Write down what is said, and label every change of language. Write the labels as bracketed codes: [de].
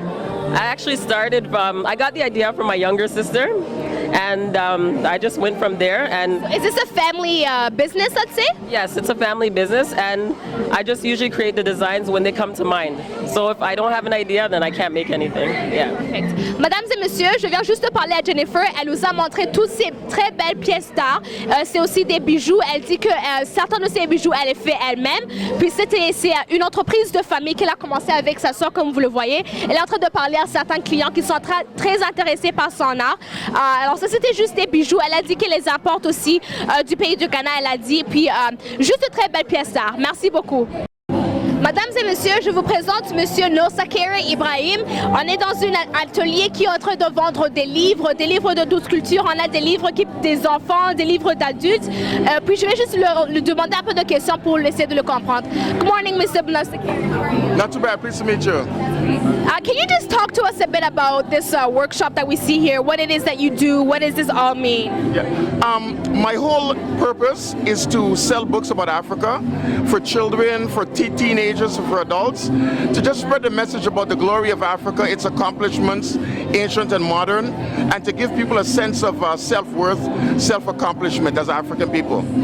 [en] I actually started from, I got the idea from my younger sister, and I just went from there. And Is this a family business, let's say? yes, it's a family business, and I just usually create the designs when they come to mind. So if I don't have an idea, then I can't make anything. Yeah. Perfect. [fr] Mesdames et messieurs, je viens juste de parler à Jennifer. Elle nous a montré toutes ces très belles pièces d'art. C'est aussi des bijoux. Elle dit que certains de ces bijoux, elle les fait elle-même. Puis c'est une entreprise de famille qu'elle a commencé avec sa soeur, comme vous le voyez. Elle est en train de parler à certains clients qui sont très intéressés par son art. Alors ça, c'était juste des bijoux. Elle a dit qu'elle les importe aussi du pays du Ghana, elle a dit. Puis juste de très belles pièces d'art. Merci beaucoup. Mesdames et messieurs, je vous présente Monsieur Nosakere Ibrahim. On est dans un atelier qui est en train de vendre des livres de 12 cultures. On a des livres des enfants, des livres d'adultes. Puis je vais juste lui demander un peu de questions pour essayer de le comprendre. [en] Good morning, Mr. Nosakere. Not too bad. Pleased to meet you. Can you just talk to us a bit about this workshop that we see here? What it is that you do? What does this all mean? Yeah. My whole purpose is to sell books about Africa for children, for teenagers, for adults, to just spread the message about the glory of Africa, its accomplishments, ancient and modern, and to give people a sense of self-worth, self-accomplishment as African people.